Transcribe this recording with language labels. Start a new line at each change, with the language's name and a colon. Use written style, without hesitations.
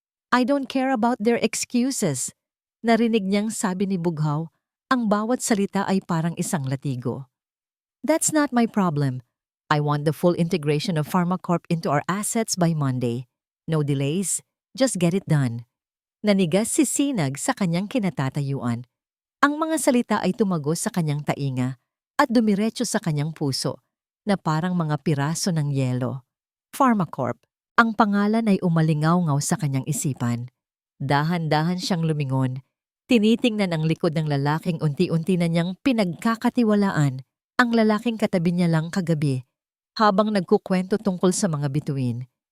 English: I don't care about their excuses.
Filipino: Narinig niyang sabi ni Bughaw, ang bawat salita ay parang isang latigo.
English: That's not my problem. I want the full integration of PharmaCorp into our assets by Monday. No delays, just get it done.
Filipino: Nanigas si Sinag sa kanyang kinatatayuan. Ang mga salita ay tumagos sa kanyang tainga at dumiretso sa kanyang puso na parang mga piraso ng yelo. PharmaCorp, ang pangalan ay umalingaw-ngaw sa kanyang isipan. Dahan-dahan siyang lumingon. Tinitingnan ang likod ng lalaking unti-unti na niyang pinagkakatiwalaan, ang lalaking katabi niya lang kagabi, habang nagkukwento tungkol sa mga bituin.